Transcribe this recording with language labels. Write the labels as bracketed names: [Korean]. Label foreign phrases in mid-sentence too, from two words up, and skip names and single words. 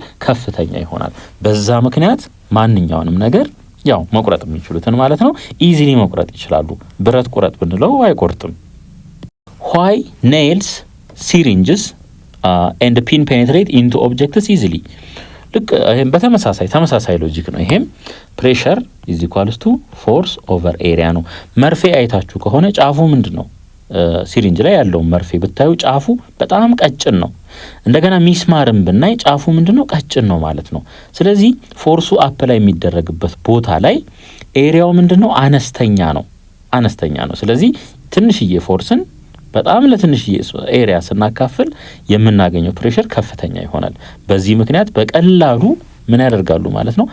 [Amharic] ከፍተኛ ይሆናል። በዛ ምክንያት ማንኛውንም ነገር ያው መቁረጥ የሚችሉትን ማለት ነው ኢዚሊ መቁረጥ ይችላሉ። ብረት ቁረጥ ብንለው አይቆርጥም። [English] why nails syringes and pin penetrate into objects easily? [Amharic] ልክ ይሄም ተመሳሳይ ሎጂክ ነው። ይሄም ፕሬሸር [English] is equals to force over area [Amharic] ነው። መርፌ አይታችሁ ከሆነ ጫፉ ምንድነው? ሲሪንጅ ላይ ያለው መርፌ ብታዩ ጫፉ በጣም ቀጭን ነው። እንደገና ሚስማርም ብናይ ጫፉ ምንድነው? ቀጭን ነው ማለት ነው። ስለዚህ ፎርሱ አፕላይ የሚደረግበት ቦታ ላይ ኤሪያው ምንድነው? አነስተኛ ነው። ስለዚህ ትንሽዬ ፎርስን በጣም ለትንሽዬ ኤሪያ ስናካፍል የምናገኘው ፕሬሸር ከፍተኛ ይሆናል። በዚህ ምክንያት በቀላሉ ምን ያደርጋሉ ማለት ነው?